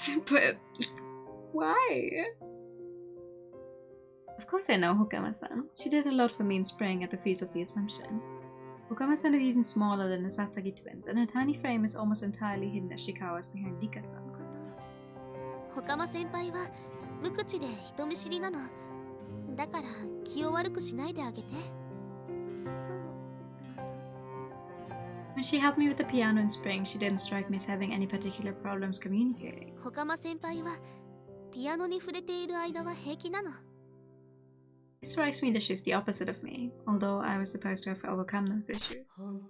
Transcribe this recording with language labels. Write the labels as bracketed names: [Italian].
[English] But why? Of course I know Hokama-san. She did a lot for me in spring at the Feast of the Assumption. Hokama-san is even smaller than the Sasagi twins, and her tiny frame is almost entirely hidden as she cowers behind Rika-san. [Japanese] 岡間先輩は無口で人見知りなの。だから気を悪くしないであげて。そう。 [English] When she helped me with the piano in spring, she didn't strike me as having any particular problems communicating. [Japanese] 岡間先輩はピアノに触れている間は平気なの。 [English] It strikes me that she's the opposite of me, although I was supposed to have overcome those issues.